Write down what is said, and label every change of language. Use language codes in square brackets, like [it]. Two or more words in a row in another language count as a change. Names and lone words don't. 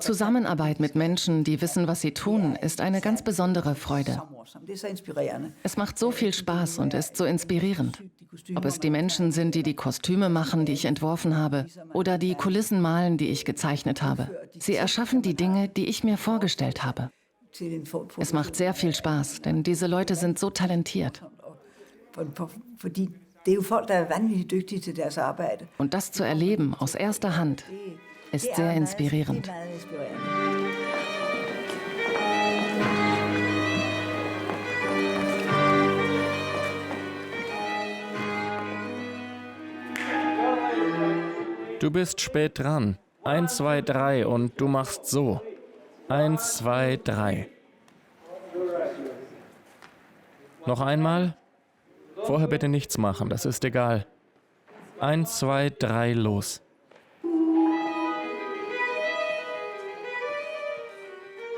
[de] Zusammenarbeit mit Menschen, die wissen, was sie tun, ist eine ganz besondere Freude. [da] så morsomt. Det er så inspirerende. [de] Es macht so viel Spaß und ist so inspirierend. Ob es die Menschen sind, die die Kostüme machen, die ich entworfen habe, oder die Kulissen malen, die ich gezeichnet habe. Sie erschaffen die Dinge, die ich mir vorgestellt habe. [da] Til en form for, [de] Es macht sehr viel Spaß, denn diese Leute sind so talentiert. [da] fordi det er jo folk, der er vanvittigt dygtige til deres arbejde. [de] Und das zu erleben aus erster Hand ist sehr inspirierend. [da] Det er meget inspirerende. [de] Du bist spät dran. 1, 2, 3 und du machst so. 1, 2, 3. Noch einmal? Vorher bitte nichts machen, das ist egal. 1, 2, 3, los.